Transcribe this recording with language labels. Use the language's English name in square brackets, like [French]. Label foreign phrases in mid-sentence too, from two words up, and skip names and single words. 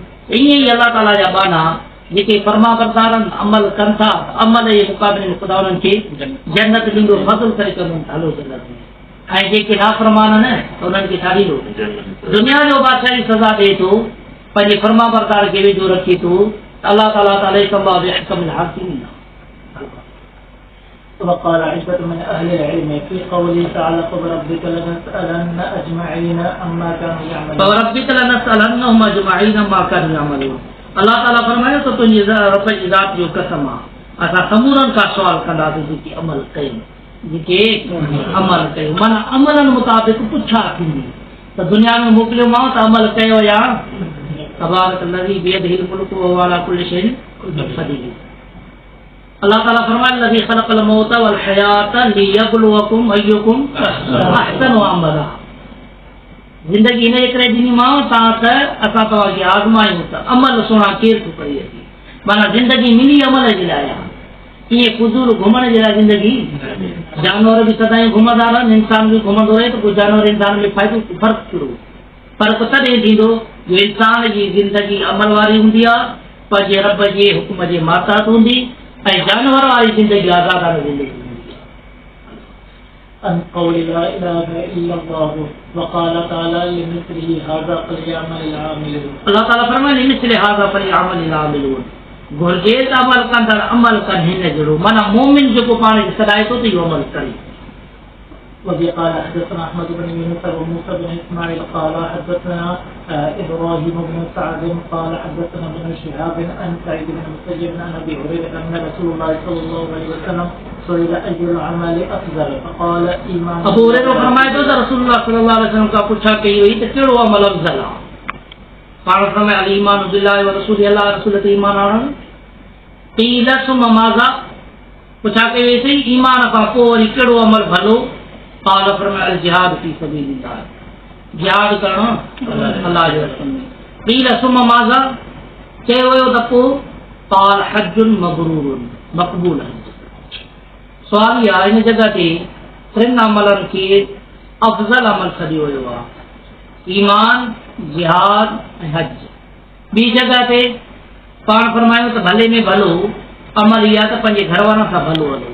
[Sindhi] ईअं ई अलाह ताला जा बाना जेके फर्मा बरदार आहिनि, अमल कनि था, अमल जे मुक़ाबले में ख़ुदा उन्हनि खे जन्नत ॾींदो, फज़ल करे कंदो हलो जन्नत में। ऐं जेके नाफ़रमान आहिनि त उन्हनि खे छा ॾींदो? दुनिया जो बादशाह जी सज़ा ॾे थो, पंहिंजे फर्मा बरदार खे वेझो रखे थो, अल्लाह ताला ताला [Arabic] وقال عدة من أهل العلم في قوله تعالى فوربك لنسألن أجمعين أما كانوا يعملون فوربك لنسألنهم أجمعين أما كانوا يعملون। [Sindhi] अल्लाह ताला फरमायो त तुंहिंजी रब जी ज़ात जो कसम आहे, असां समूरनि खां सवाल कंदासीं जेके अमल कयूं, जेके अमल कयूं, माना अमलनि मुताबिक़ पुछा थींदी। ته دنيا ۾ موڪليومانو ته عمل ڪيو يا [Arabic] تبارك الذي بيده الملك و هو على كل شيء قدير. [Sindhi] الله تعالیٰ فرمائي [Arabic] الذي خلق الموت والحياة ليبلوكم أيكم أحسن عملا. [Sindhi] ज़िंदगी इन करे ॾिनीमांव तां त असां तव्हांखे आज़मायूं त अमल सुहिणा केरु थो करे अचे। माना ज़िंदगी मिली अमल जे लाइ आहे। ईअं फुज़ूल घुमण जे लाइ ज़िंदगी, जानवर बि सदाईं घुमंदा रहनि, इंसान बि घुमंदो रहे, त पोइ जानवर इंसान में फ़ाइदो फ़र्क़ु कहिड़ो? फ़र्क़ु तॾहिं थींदो जो इंसान जी ज़िंदगी अमल वारी हूंदी आहे, पंहिंजे रब जे हुकुम जे माताहत हूंदी, ऐं जानवर वारी ज़िंदगी आज़ादाना ज़िंदगी हूंदी आहे। [Arabic] أن قول لا إله إلا الله وقال تعالى لمثله هذا فليعمل العاملون। [Sindhi] अल्लाह ताला फरमाए [Arabic] لمثل هذا فليعمل العاملون। [Sindhi] घुर्जे त अमल कंदड़ अमल कनि हिन जहिड़ो, माना मोमिन जेको पाण खे सॾाए थो त इहो अमल करे। [Arabic] وبه قال حدثنا احمد بن يونس وموسى بن اسماعيل قال حدثنا ابراهيم بن سعد قال حدثنا ابن شهاب عن سعيد بن المسيب عن ابي هريره ان رسول الله صلى الله عليه وسلم سئل اي العمل افضل فقال ايمان। [Sindhi] ابو هريره फरमाए थो त रसूलुल्लाह [Arabic] صلى الله عليه وسلم [Sindhi] खां पुछा कई हुई त कहिड़ो अमल अफ़ज़ल आहे? पाण फरमाए [Arabic] الإيمان بالله ورسوله, [Sindhi] अल्लाह रसूल ते ईमान आणणु। [Arabic] قيل ثم ماذا, [Sindhi] पुछा कई हुई ईमान खां पोइ वरी कहिड़ो अमल भलो? [Arabic] قال فرمایا الجهاد فی سبیل اللہ، [Sindhi] जिहाद करणु अल्लाह जे रस्ते में। [Arabic] قيل ثم ماذا, [Sindhi] चयो वियो त पोइ [Arabic] قال حج مبرور [Sindhi] मक़बूल। सुवाल इहा हिन जॻह ते टिनि अमलनि खे अफ़ज़ल अमल सॾियो वियो आहे, ईमान, जिहाद ऐं हज। ॿी जॻह ते पाण फरमायूं त भले में भलो अमल इहा त पंहिंजे घर वारनि सां भलो हलो।